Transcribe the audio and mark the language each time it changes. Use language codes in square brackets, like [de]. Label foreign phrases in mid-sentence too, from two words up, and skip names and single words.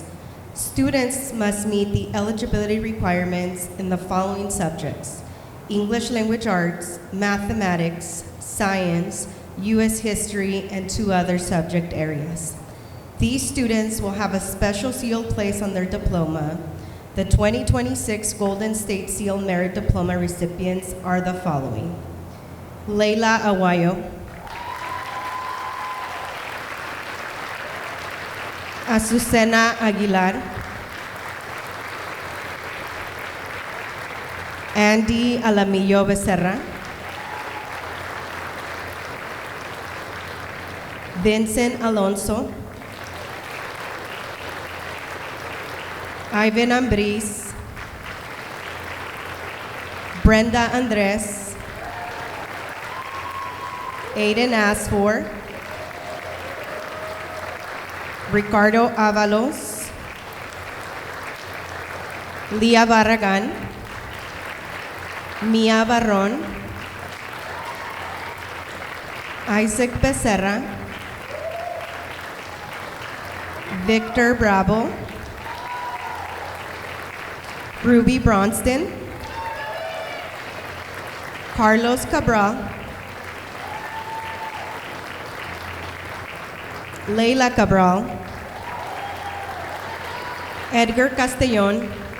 [en] Students must meet the eligibility requirements in the following subjects: English Language Arts, Mathematics, Science, U.S. History, and 2 other subject areas. These students will have a special seal placed on their diploma. The 2026 Golden State Seal Merit Diploma recipients are the following: Leila Aguayo, Azucena Aguilar, Andy Alamillo Becerra, Vincent Alonso, Ivan Ambris, Brenda Andres, Aiden Asfor, Ricardo Avalos, Leah Barragan, Mia Barron, Isaac Becerra, Victor Bravo, Ruby Bronston, Carlos Cabral, Leila Cabral, Edgar Castellon,